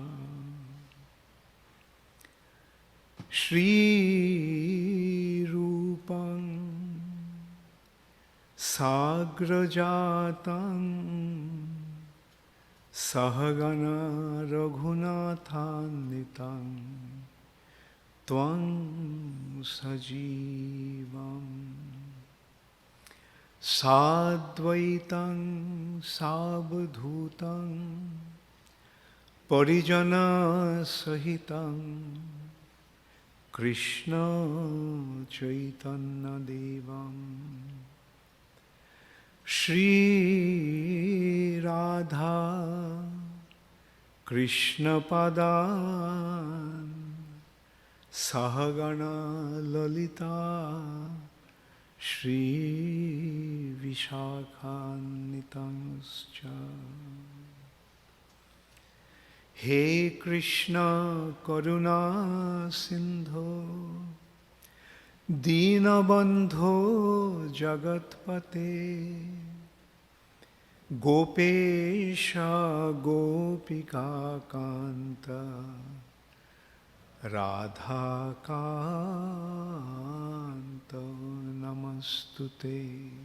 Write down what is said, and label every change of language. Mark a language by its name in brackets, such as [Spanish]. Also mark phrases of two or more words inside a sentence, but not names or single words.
[Sanskrit] শ্রীরূপং সাগ্রজাতং সহগণা রঘুনাথান্বিতং ত্বং সজীবং সাদ্বৈতং সাবধূতং পরিজনা সহিতং কৃষ্ণ চৈতন্য দেবং শ্রী রাধা কৃষ্ণ পদান সহগণা ললিতা শ্রী বিশাখান্বিতাংশ্চ। হে কৃষ্ণ করুণা সিন্ধো দীনবন্ধো জগৎপতে গোপেশ গোপিকা কান্ত রাধা কান্ত নমস্তুতে